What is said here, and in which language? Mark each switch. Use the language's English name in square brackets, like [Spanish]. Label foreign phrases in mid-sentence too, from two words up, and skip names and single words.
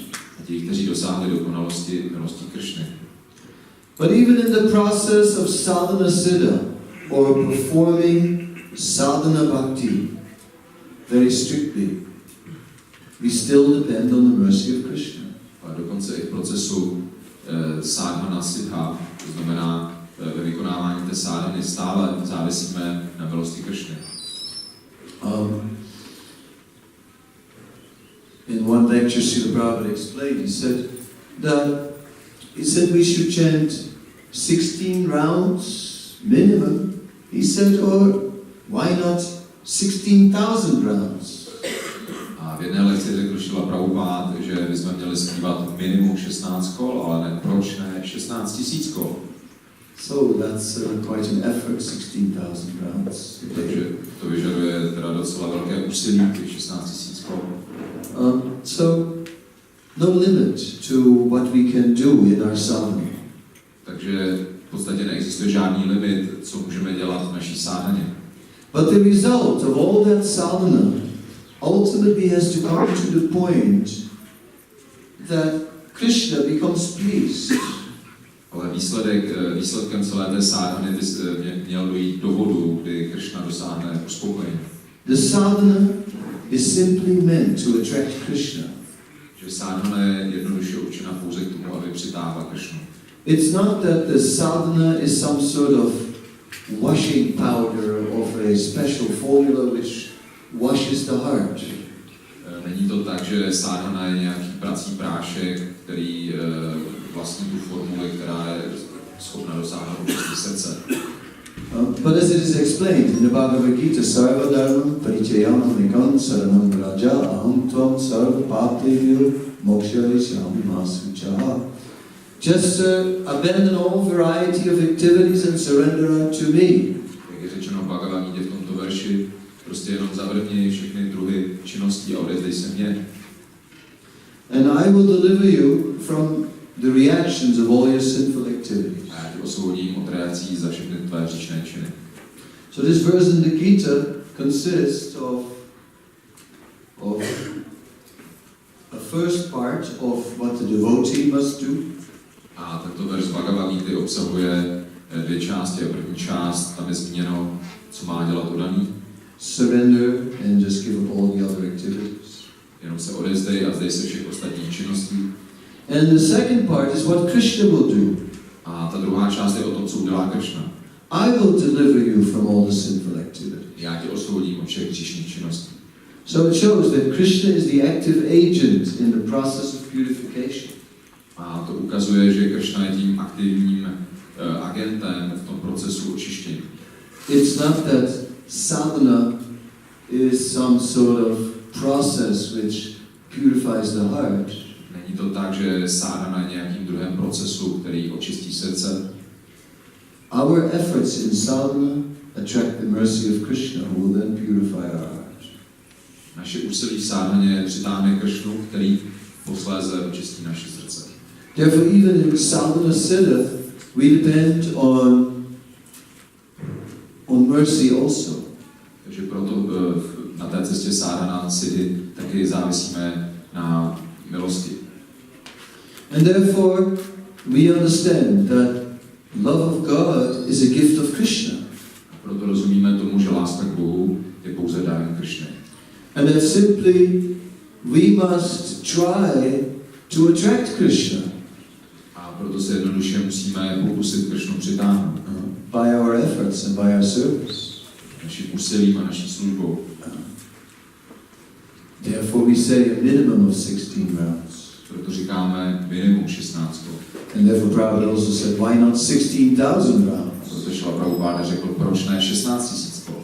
[Czech] A ti, kteří dosáhli dokonalosti milostí Krishny. [English] But even in the process of [Sanskrit] sadhana siddha, [English] or performing [Sanskrit] sadhana bhakti [English] very strictly, we still depend on the mercy of Krishna. [Czech] A dokonce i v procesu [Sanskrit] sadhana siddha, [Czech] to znamená ve vykonávání té sadhany, stále závisíme na milosti Krishny. [English] In one lecture, Srila Prabhupada explained, he said we should chant 16 rounds minimum. He said, or why not 16,000 rounds? [Czech] A v jedné lekci řekl Srila Prabhupada, že bychom měli zpívat minimum 16 kol, ale ne, proč ne 16 000 kol? [English] So that's quite an effort, 16,000 rounds. [Czech] Takže to vyžaduje teda docela velké úsilí, těch 16 000 kol. [English] So no limit to what we can do in our sadhana. [Czech] Takže v podstatě neexistuje žádný limit, co můžeme dělat v naší sadhaně. [English] But the result of all that sadhana ultimately has to come to the point that Krishna becomes pleased. [Czech] Ale výsledkem celé té sadhany měl dojít do bodu, kdy Krishna dosáhne uspokojení. [English] The sadhana is simply meant to attract Krishna. [Czech] Že sadhana je jednoduše určena pouze k tomu, aby přitáhla Krishnu. [English] It's not that the sadhana is some sort of washing powder of a special formula which washes the heart. [Czech] Není to tak, že sadhana je nějaký prací prášek, který vlastní tu formuli, která je schopna dosáhnout čistý srdce. [English] But as it is explained in the Bhagavad Gita, [Sanskrit] Sarva Dharma Parichayam Nikam Saranam Raja Aham Tvam Sarva Bhakti Moksharishyam Masuchaha. [English] Just abandon all variety of activities and surrender unto me. [Czech] Jak je řečeno v Bhagavad Gita v tomto verši, prostě jenom zavrhni všechny druhy činností a odezdej se mně. [English] And I will deliver you from the reactions of all your sinful activities. [Czech] A já tě osvobodím od reakcí za všechny tvé hříšné činy. [English] So this verse in the Gita consists of a first part of what the devotee must do. [Czech] A tento verš Bhagavad Gita obsahuje dvě části. A první část, tam je zmíněno, co má dělat odaný. [English] Surrender and just give up all the other activities. [Czech] Jenom se odezdej a zdej se všech ostatních činností. [English] And the second part is what Krishna will do. [Czech] A ta druhá část je o tom, co udělá Krishna. [English] I will deliver you from all the sinful activities. [Czech] Já tě osvobodím od všech hříšných činností. [English] So it shows that Krishna is the active agent in the process of purification. [Czech] A to ukazuje, že Krishna je tím aktivním agentem v tom procesu očištění. [English] It's not that sadhana is some sort of process which purifies the heart. [Czech] Není to tak, že sadhana je nějakým druhem procesu, který očistí srdce. [English] Our efforts in sadhana attract the mercy of Krishna, who will then purify our heart. [Czech] Naše úsilí v sadhaně přitáhne Krishnu, který posléze očistí naše srdce. [English] Therefore, even in [Sanskrit] sadhana siddha, [English] we depend on mercy also. [Czech] Takže proto na té cestě [Sanskrit] sadhana siddhi [Czech] taky závisíme na milosti. [English] And therefore, we understand that love of God is a gift of Krishna. [Czech] A proto rozumíme tomu, že láska k Bohu je pouze dárem Krishny. [English] And that simply we must try to attract Krishna. [Czech] A proto se jednoduše musíme pokusit Krishnu přitáhnout. [English] By our efforts and by our service. [Czech] Naším úsilím a naší službou. [English] Therefore we say a minimum of 16 rounds. [Czech] Proto říkáme minimum 16. [English] And therefore Prabhupada also said, why not 16,000 rounds? [Czech] Proto šla Prabhupada řekl, proč ne 16 000 kol?